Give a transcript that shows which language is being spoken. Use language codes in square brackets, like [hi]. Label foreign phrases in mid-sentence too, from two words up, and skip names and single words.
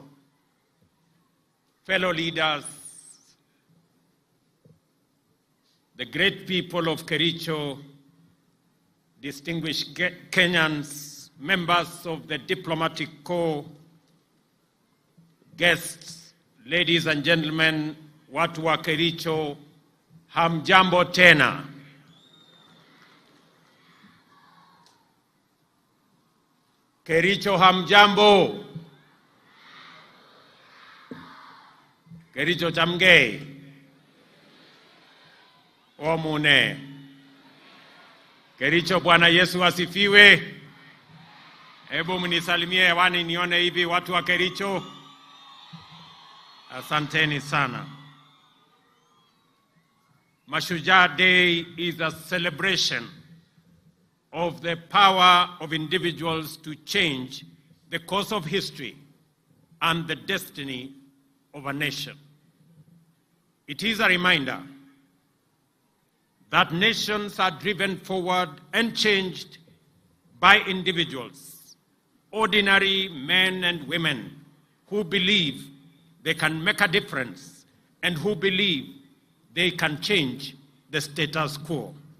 [en] Fellow leaders, the great people of Kericho, distinguished Kenyans, members of the diplomatic corps, guests, ladies and gentlemen, [sw] watu wa Kericho, hamjambo tena. Kericho, hamjambo. [kln] Kericho chamge. Omune. Kericho, [sw] Bwana Yesu asifiwe. Hebu mnisalimie hewani nione hivi watu wa Kericho. Asanteni sana. [en] Mashujaa Day is a celebration of the power of individuals to change the course of history and the destiny of a nation. It is a reminder that nations are driven forward and changed by individuals, ordinary men and women who believe they can make a difference and who believe they can change the status quo.